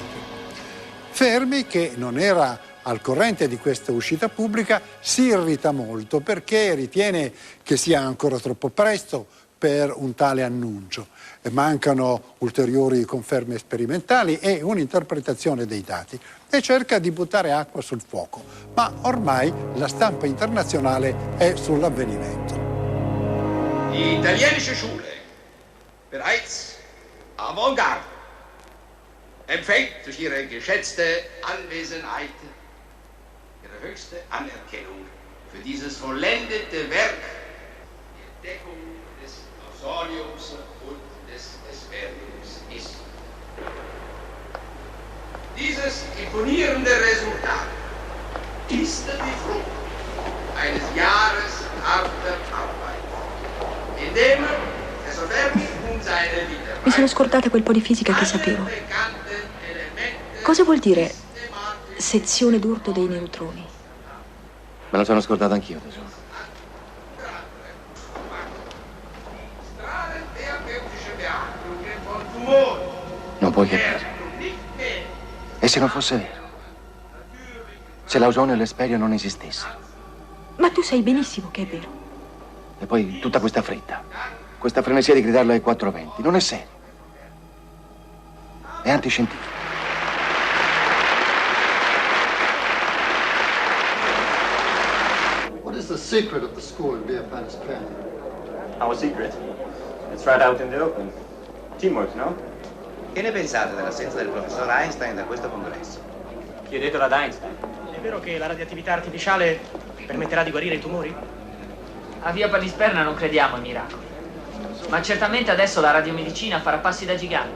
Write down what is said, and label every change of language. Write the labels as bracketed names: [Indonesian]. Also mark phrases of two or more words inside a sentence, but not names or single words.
[Italian] Fermi, che non era al corrente di questa uscita pubblica, si irrita molto perché ritiene che sia ancora troppo presto per un tale annuncio. Mancano ulteriori conferme sperimentali e un'interpretazione dei dati e cerca di buttare acqua sul fuoco, ma ormai la stampa internazionale è sull'avvenimento. [German] Die italienische Schule, bereits Avantgarde, empfängt durch ihre geschätzte Anwesenheit ihre höchste Anerkennung für dieses vollendete Werk der Entdeckung des Ausoniums und des Hesperiums ist. Dieses imponierende Resultat ist die Frucht eines Jahres harter Arbeit, in dem Professor Fermi und seine Mitarbeiter [Italian] mi sono scordata quel po' di fisica che sapevo. Cosa vuol dire sezione d'urto dei neutroni? Me lo sono scordato anch'io, tesoro. Non puoi capire. E se non fosse vero? Se l'ausonio e l'esperio non esistessero? Ma tu sai benissimo che è vero. E poi tutta questa fretta, questa frenesia di gridarlo ai 420, non è serio. È antiscientifico. [English] What is the secret of the school in Via Panisperna? Our secret? It's right out in the open. Teamwork, no? [Italian] Che ne pensate dell'assenza del professor Einstein da questo congresso? Chiedetelo ad Einstein. È vero che la radioattività artificiale permetterà di guarire i tumori? A Via Panisperna non crediamo ai miracoli. Ma certamente adesso la radiomedicina farà passi da gigante.